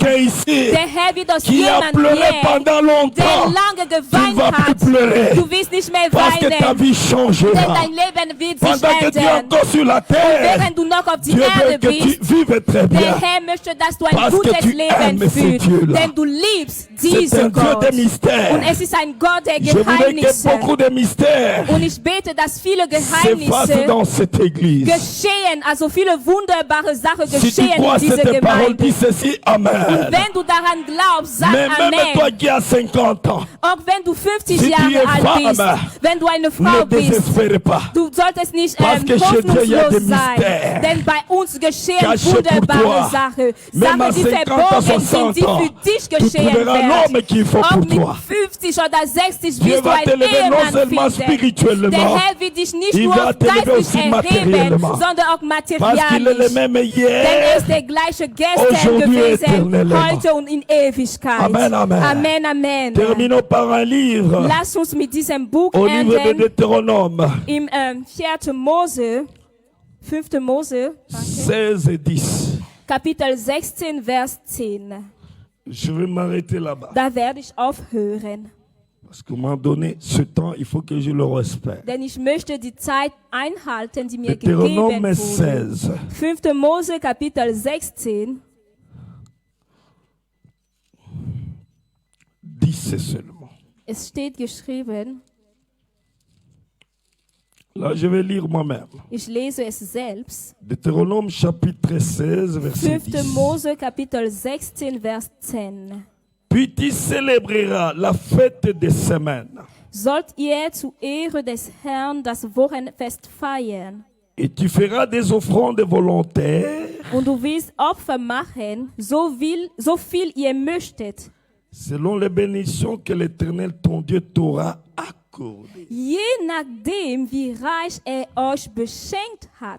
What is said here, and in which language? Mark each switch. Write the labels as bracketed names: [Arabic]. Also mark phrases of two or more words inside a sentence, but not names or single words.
[German] wegstehlen. [French] ici [German] Der Herr wird aus [French] qui a [German] jemandem [French] pleuré [German] hier, [French] pendant [German] der [French] longtemps. [German] lange [French] Tu ne [German] geweint [French] vas plus [German] hat. [French] pleurer [German] Du wirst nicht mehr [French] parce que ta [German] weinen, [French] vie [German] denn [French] changera. [German] dein Leben wird sich [French] Pendant que tu es [German] ändern. [French] encore sur la terre, [German] Während du noch auf die [French] Dieu veut [German] Erde [French] que tu [German] bist, [French] vives très [German] der [French] bien. [German] Herr möchte, dass du ein [French] Parce que [German] gutes [French] tu [German] Leben [French] aimes ce [German] führst, [French] Dieu-là. [German] denn du liebst [French] C'est [German] diesen [French] un Dieu [German] Gott. [French] de mystères. [German] Und es ist ein Gott der [French] Je voudrais que [German] Geheimnisse. [French] beaucoup de mystères [German] Und ich bete, dass viele [French] s'effacent [German] Geheimnisse [French] dans cette église. [German] geschehen, also viele wunderbare Sachen [French] Si tu [German] geschehen [French] crois [German] in dieser [French] cette parole, [German] Gemeinde. [French] dis ceci, [German] Amen. Wenn du daran glaubst, sag [French] Mais même toi [German] Amen. [French] qui as 50 ans, [German] Auch wenn du 50 [French] Si tu [German] Jahre [French] es [German] alt [French] femme, [German] bist, wenn du eine [French] ne [German] Frau bist, [French] désespère pas. [German] du solltest nicht [French] Parce que chez Dieu, il y a des [German] hoffnungslos sein, [French] mystères [German] denn bei uns geschehen [French] cachés pour toi. [German] wunderbare Sachen, [French] Même à [German] Sachen, die [French] 50 ans, [German] verborgen sind, [French] 60 [German] die [French] ans, [German] für dich [French] tu [German] geschehen [French] trouveras l'homme [German] werden. [French] qu'il faut [German] Ob [French] pour [German] mit [French] toi. [German] 50 oder 60 [French] Dieu [German] wirst du [French] va [German] einen [French] t'élever non [German] Ehemann [French] seulement [German] finden. [French] spirituellement, [German] Der Herr wird dich nicht [French] il [German] nur [French] va t'élever [German] geistlich [French] aussi [German] erheben, [French] matériellement. [German] sondern auch [French] Parce qu'il est le [German] materialisch. [French] même [German] Denn er [French] hier. [German] ist der gleiche gestern [French] Aujourd'hui et [German] gewesen, [French] éternellement. [German] heute und in Ewigkeit. [French] Amen, amen. [German] Amen, amen. [French] Terminons par un livre, [German] Lass uns mit diesem Buch [French] au livre de [German] enden. [French] Deutéronome, [German] Im 4. Mose, 5. Mose, [French] 16 et 10. [German] Kapitel 16, Vers 10. [French] Je vais m'arrêter là-bas. [German] Da werde ich aufhören, [French] Parce qu'on m'a donné ce temps, il faut que je le respecte. [German] denn ich möchte die Zeit einhalten, die mir gegeben [French] Deutéronome [German] wurde. [French] 16. [German] 5. Mose, Kapitel 16, [French] 10 seulement. [German] es steht geschrieben, [French] Là, je vais lire moi-même. [German] Ich lese es selbst. [French] Deutéronome chapitre 16, verset [German] 5. [French] 10. [German] Mose Kapitel 16, Vers 10. [French] Puis tu célébreras la fête des semaines. [German] Sollt ihr zu Ehre des Herrn das Wochenfest feiern. [French] Et tu feras des offrandes volontaires [German] Und du willst Opfer machen, so viel ihr möchtet. [French] selon les bénédictions que l'Éternel ton Dieu t'aura accordées. [German] Je nachdem, wie reich euch beschenkt hat.